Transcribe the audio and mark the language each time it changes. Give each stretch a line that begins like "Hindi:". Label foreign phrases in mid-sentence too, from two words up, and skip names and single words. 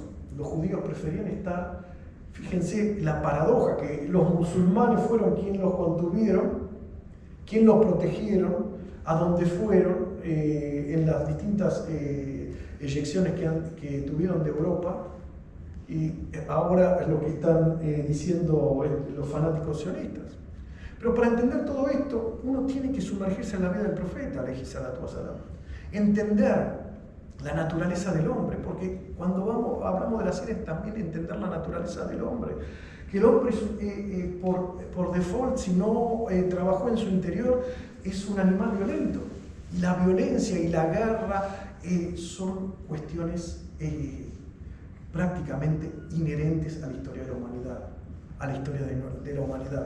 Spanish: Los judíos preferían estar, fíjense la paradoja, que los musulmanes fueron quienes los contuvieron, quienes los protegieron, a donde fueron en las distintas eyecciones que tuvieron de Europa, y ahora es lo que están diciendo los fanáticos sionistas. Pero para entender todo esto, uno tiene que sumergirse en la vida del profeta,
Arabic: عليه الصلاة والسلام,
Spanish: entender la naturaleza del hombre, porque cuando hablamos de las series, también entender la naturaleza del hombre, que el hombre por default, si no trabajó en su interior, es un animal violento. La violencia y la guerra son cuestiones prácticamente inherentes a la historia de la humanidad, a la historia de la humanidad.